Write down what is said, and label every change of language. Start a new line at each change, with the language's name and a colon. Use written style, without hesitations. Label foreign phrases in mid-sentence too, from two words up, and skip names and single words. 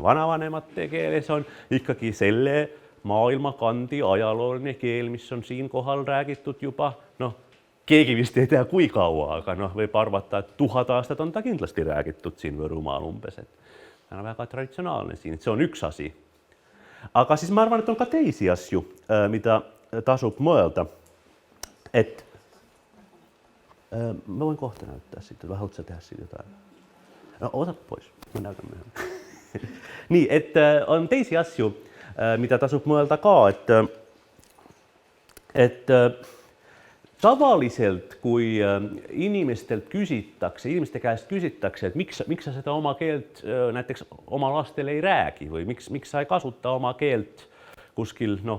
Estonian: vanavanemate keel, see on ikkagi selle maailmakandi ajalooline keel, mis on siin kohal räägitud juba, keegi vist ei tea kui kaua, aga võib arvata, et 1000 aastat on ta kindlasti räägitud siin Võrumaal umbes, et see on väga traditsionaalne siin, et see on üks asi. Aga siis ma arvan, et on ka teisi asju, mida tasub mõelda, et ma võin kohta
Finnish: näyttää sitten, vai haluatko tehdä siitä jotain? No, ota pois, mä näytän myöhemmin. Niin, että
Estonian: on teisi asju, mitä tasub mõelda ka, et tavaliselt, kui inimeste käest küsitakse, et miks sa seda oma keelt näiteks oma lastele ei räägi või miks sa ei kasuta oma keelt kuskil